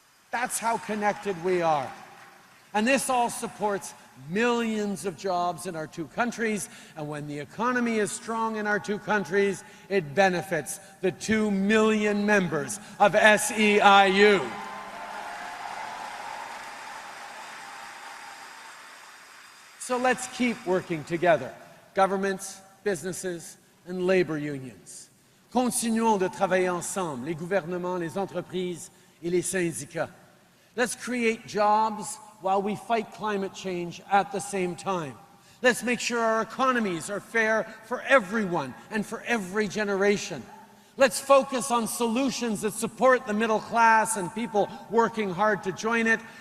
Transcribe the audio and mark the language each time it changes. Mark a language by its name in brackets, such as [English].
[English] That's how connected we are. And this all supports millions of jobs in our two countries, and when the economy is strong in our two countries, it benefits the 2 million members of SEIU. So let's keep working together, governments, businesses, and labor unions. [French] Continuons de travailler ensemble, les gouvernements, les entreprises et les syndicats. [English] Let's create jobs while we fight climate change at the same time. Let's make sure our economies are fair for everyone and for every generation. Let's focus on solutions that support the middle class and people working hard to join it.